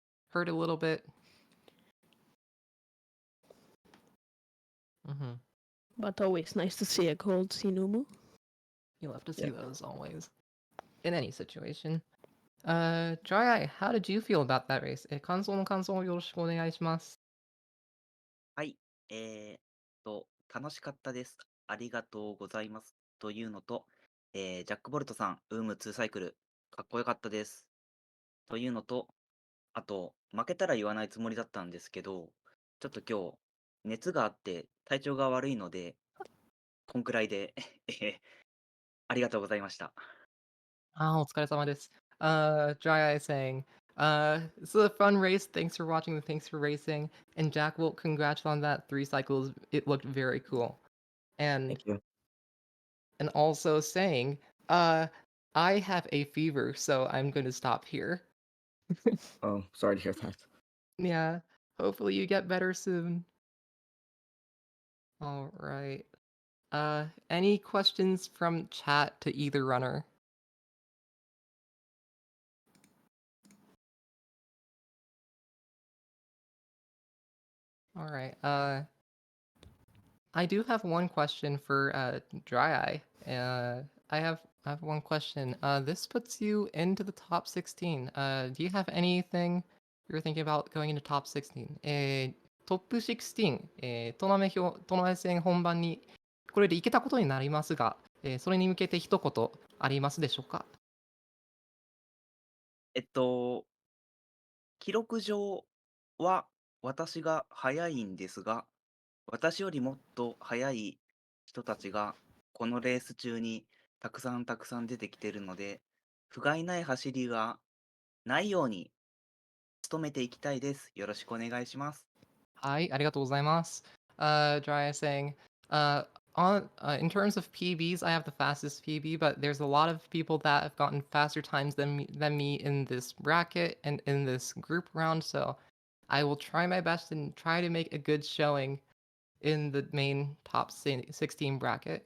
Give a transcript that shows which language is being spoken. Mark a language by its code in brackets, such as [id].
[en] Hurt a little bit. But always nice to see a gold Sinumu. You love to see those always. In any situation. DryEye, how did you feel about that race? [ja] 感想をよろしくお願いします。はい。楽しかったです。ありがとうございます。というのと、ジャックボルトさん、ウーム2サイクル、かっこよかったです。というのと、あと、負けたら言わないつもりだったんですけど、ちょっと今日、熱があって体調が悪いので、こんくらいでありがとうございました。お疲れ様です。 [en] DryEye saying, this is a fun race. Thanks for watching. Thanks for racing. And JackBolt, congrats on that 3 cycles. It looked very cool. And Thank you. also saying, I have a fever, so I'm going to stop here. Oh, sorry to hear that. Yeah, hopefully you get better soon. All right. Any questions from chat to either runner? All right. I do have one question for DryEye. I have one question. This puts you into the top 16. Do you have anything you're thinking about going into top 16? [ja] トップ16、トーナメント戦本番にこれで行けたことになりますが、それに向けて一言ありますでしょうか？えっと、記録上は私が早いんですが、私よりもっと早い人たちがこのレース中にたくさんたくさん出てきてるので、不甲斐ない走りがないように努めていきたいです。よろしくお願いします。はい、ありがとうございます。 [en] Dry saying, uh, in terms of PBs, I have the fastest PB, but there's a lot of people that have gotten faster times than me in this bracket and in this group round. So I will try my best and try to make a good showing in the main top 16 bracket.